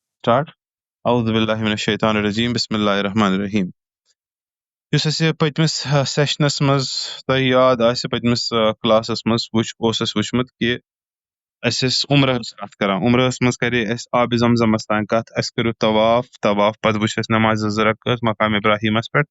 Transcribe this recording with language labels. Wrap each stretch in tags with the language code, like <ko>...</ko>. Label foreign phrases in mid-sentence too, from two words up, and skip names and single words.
<en>Start.</en> <ar>اعوذ باللہ من الشیطان الرجیم بسم اللہ الرحمن الرحیم.</ar> <ks>یُس اَسہِ پٔتمِس سیشنس منٛز تۄہہِ یاد آسہِ پٔتمِس کلاسس منٛز اوس اَسہِ وٕچھمُت کہِ اَسہِ ٲسۍ عمرہٕچ کتھ کران. عمرہس منٛز کرے اَسہِ آبِ زمزمس تانۍ کتھ. اَسہِ کٔرِو طواف پتہٕ وٕچھ اَسہِ نمازِ زٕ رکعت مقام ابراہیمس پٮ۪ٹھ.</ks>